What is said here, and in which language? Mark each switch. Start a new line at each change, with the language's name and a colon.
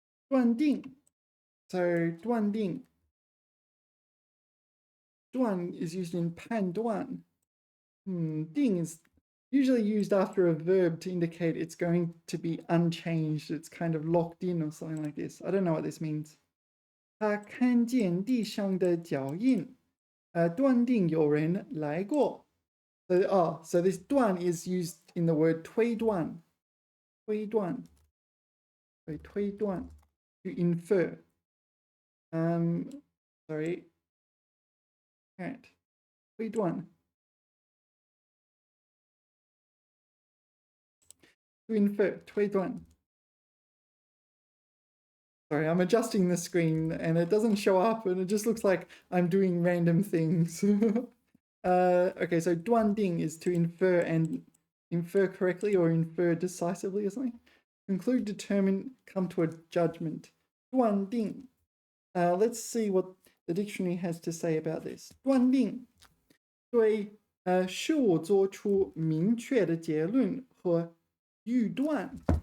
Chinese: 断定.So, 断定.
English: 断 is used in 判断. 定 is usually used after a verb to indicate it's going to be unchanged. It's kind of locked in or something like this. I don't know what this means.
Chinese: 他看见地上的脚印，断定有人来过。
English: So this 断 is used in the word 推断，推断to infer. Sorry. Alright. 推断 to infer, 推断. Sorry, I'm adjusting the screen and it doesn't show up and it just looks like I'm doing random things. Okay, so 断定 is to infer and infer correctly or infer decisively or something. Conclude, determine, come to a judgment.
Chinese: 断定.
English: Let's see what the dictionary has to say about this.
Chinese: 断定对事物做出明确的结论和预断。